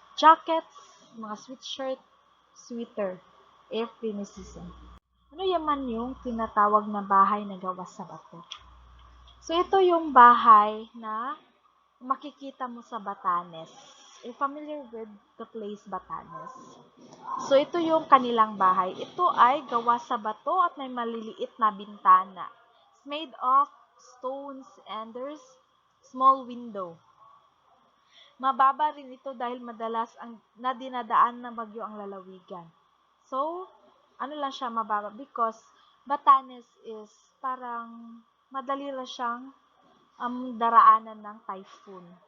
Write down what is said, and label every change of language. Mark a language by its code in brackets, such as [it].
[en] Jackets, mga sweatshirt, sweater if rainy season. [tl] Ano yaman yung tinatawag na bahay na gawa sa bato? So, ito yung bahay na makikita mo sa Batanes. [en] Are you familiar with the place Batanes? [tl] So, ito yung kanilang bahay. Ito ay gawa sa bato at may maliliit na bintana. [en] It's made of stones and there's small window. [tl] Mababa rin ito dahil madalas ang nadinadaan ng bagyo ang lalawigan. So, ano lang siya mababa [en] because Batanes is [tl] parang madali lang siyang daraanan ng typhoon.